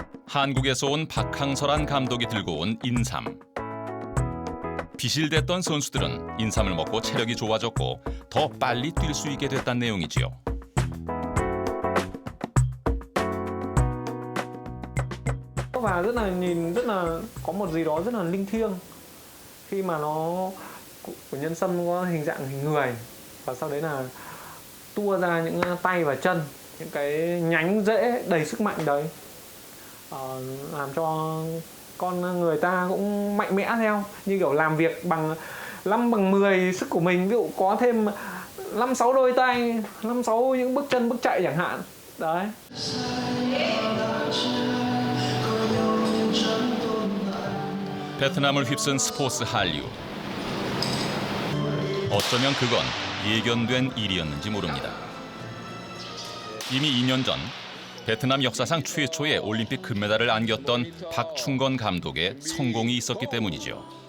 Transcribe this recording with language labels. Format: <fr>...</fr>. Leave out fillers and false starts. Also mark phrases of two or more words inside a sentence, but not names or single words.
<ko>한국에서 온 박항서란 감독이 들고 온 인삼. 비실댔던 선수들은 인삼을 먹고 체력이 좋아졌고 더 빨리 뛸 수 있게 됐다는 내용이지요.</ko> <vi>Và rất là nhìn rất là có một gì đó rất là linh thiêng khi mà nó của nhân sâm có hình dạng hình người và sau đấy là tua ra những tay và chân, những cái nhánh rễ đầy sức mạnh đấy, làm cho con người ta cũng mạnh mẽ theo, như kiểu làm việc bằng 5 bằng 10 sức của mình, ví dụ có thêm 5-6 đôi tay, 5-6 những bước chân bước chạy chẳng hạn đấy.</vi> <ko>베트남을 휩쓴 스포츠 한류. 어쩌면 그건 예견된 일이었는지 모릅니다. 이미 2년 전 베트남 역사상 최초의 올림픽 금메달을 안겼던 박충건 감독의 성공이 있었기 때문이죠.</ko>